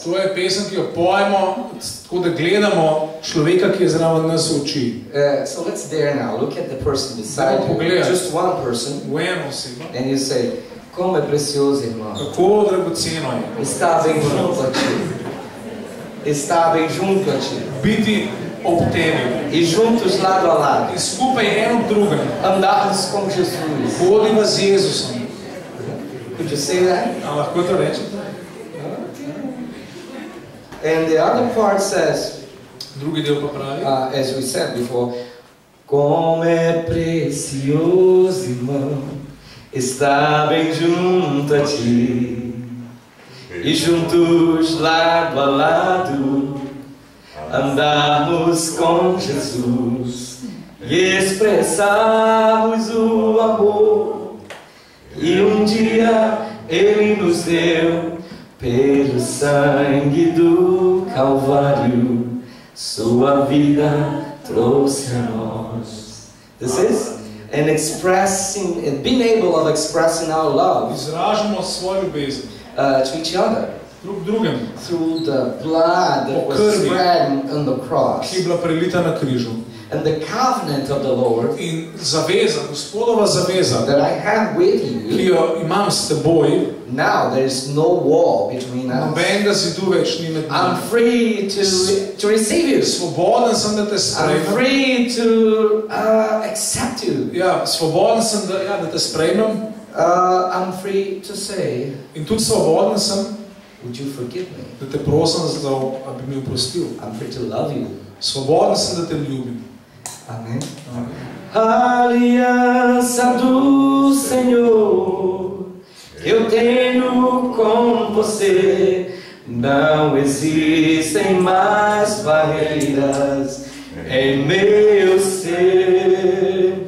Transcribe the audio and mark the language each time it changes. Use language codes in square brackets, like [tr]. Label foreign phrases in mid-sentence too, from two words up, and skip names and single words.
[sl] To je pesem, ki jo pojemo, tako da gledamo človeka, ki je zraven nas v oči. [en] So let's dare now. Look at the person beside you. Just one person. [sl] V eno osebo. [en] And you say, [pt] como é precioso, irmão. [sl] Kako dragoceno je. [pt] Está bem junto a ti. Está bem junto a ti. [sl] Biti ob tebi. [pt] E juntos lado a lado. [sl] In skupaj eno v drugem. [pt] Andarmos com Jesus. [sl] Hodimo z Jezusom. [en] Could you say that? [sl] A lahko to rečete? [en] And the other part says, [sl] Drugi del pa pravi, [en] as we said before, [pt] como é precioso, irmão, estar bem junto a ti. E juntos lado a lado andarmos com Jesus e expressarmos o amor e dia Ele nos deu pelo sangue do Calvário, sua vida trouxe a nós. [en] This is an expressing, and being able of expressing our love [sl] izražamo svojo ljubezen [en] to each other. [sl] drug drugemu, [en] Through the blood that was spread on the cross. [sl] ki je bila prelita na križu. [en] And the covenant of the Lord [sl] In zaveza, Gospodova zaveza, [en] that I have with [sl] ki [en] you, [sl] jo imam s teboj, [en] now there is no wall between us. [sl] nobenega zidu več ni med [en] I'm [sl] nami. [en] free to receive you. [sl] Svoboden sem, da te [en] I'm [sl] sprejmem. [en] free to accept you. [sl] Ja, svoboden sem, da te sprejmem. [en] I'm free to say, [sl] In tudi svoboden sem, [en] would you forgive me? [sl] da te prosim, da bi mi oprostil. [en] I'm free to love you. [sl] Svoboden sem, da te ljubim. [pt] Amém. Aliança do Senhor eu tenho com você. Não existem mais barreiras em meu ser.